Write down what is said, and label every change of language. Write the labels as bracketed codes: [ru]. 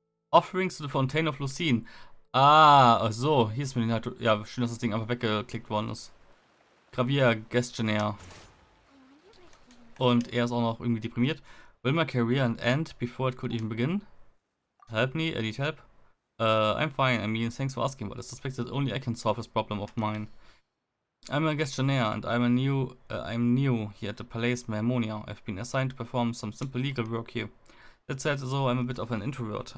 [en] Offerings to the Fontaine of Lucine. [de] Ah, so, hier ist mir den halt. Ja, schön, dass das Ding einfach weggeklickt worden ist. Gravier Gestionnaire. Und er ist auch noch irgendwie deprimiert. [en] Will my career end before it could even begin? Help me, I need help. I'm fine, I mean, thanks for asking, but I suspect that only I can solve this problem of mine. I'm a Gestionnaire and I'm new here at the Palais Mermonia. I've been assigned to perform some simple legal work here. That said, though, I'm a bit of an introvert.